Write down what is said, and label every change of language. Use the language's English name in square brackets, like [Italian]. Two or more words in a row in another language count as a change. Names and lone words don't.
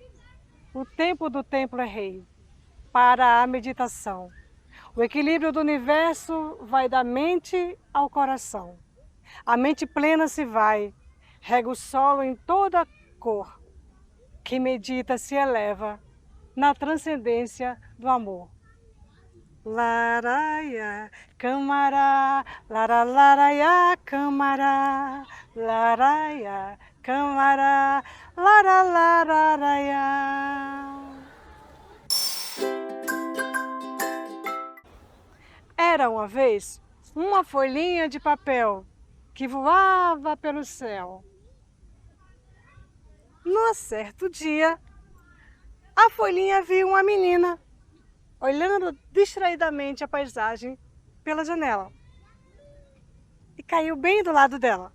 [Portuguese] O tempo do templo é rei para a meditação. O equilíbrio do universo vai da mente ao coração. A mente plena se vai, rega o solo em toda cor. Quem medita se eleva na transcendência do amor. Laraia, camará, laralaia, camará, laraia, camará, laralaraia. Era uma vez uma folhinha de papel que voava pelo céu. Num certo dia, a folhinha viu uma menina olhando distraidamente a paisagem pela janela e caiu bem do lado dela.